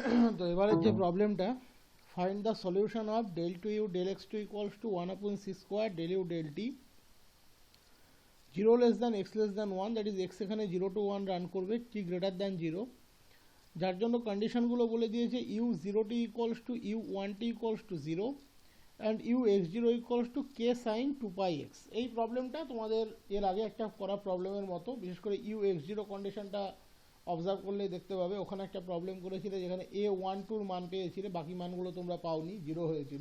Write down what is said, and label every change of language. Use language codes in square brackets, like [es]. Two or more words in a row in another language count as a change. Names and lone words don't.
[bn] তো এবারে যে প্রবলেমটা, [en] find the solution of del two u del x2 equals to 1/c square del u del t 0 less than x less than 1, that is x এখানে 0 to 1 রান করবে, t greater than 0, [bn] যার জন্য কন্ডিশনগুলো বলে দিয়েছে [en] u 0t equals to u 1t equals to 0 and u x0 equals to k sine 2πx. [bn] এই প্রবলেমটা তোমাদের এর আগে একটা করা প্রবলেমের মতো, বিশেষ করে u x0 কন্ডিশনটা অবজার্ভ করলে দেখতে পাবে ওখানে একটা প্রবলেম করেছিল যেখানে a12 মান পেয়েছিলে, বাকি মানগুলো তোমরা পাওনি, 0 হয়েছিল।